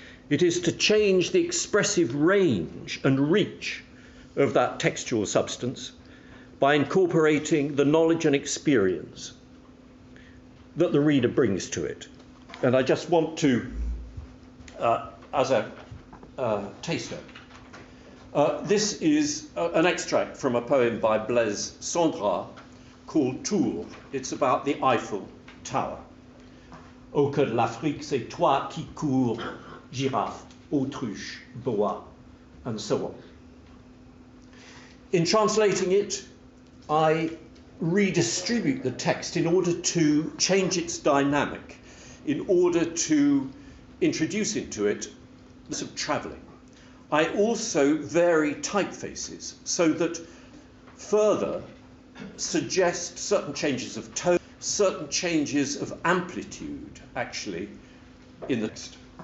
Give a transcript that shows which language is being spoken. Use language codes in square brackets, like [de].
[en] It is to change the expressive range and reach of that textual substance by incorporating the knowledge and experience that the reader brings to it. And I just want to, as a taster, this is an extract from a poem by Blaise Cendrars called Tours. It's about the Eiffel Tower. [fr] Au cœur de l'Afrique, c'est toi qui cours, girafe, autruche, boa, [en] and so on. In translating it, I redistribute the text in order to change its dynamic, in order to introduce into it of travelling. I also vary typefaces so that further suggest certain changes of tone, certain changes of amplitude, actually, in the text.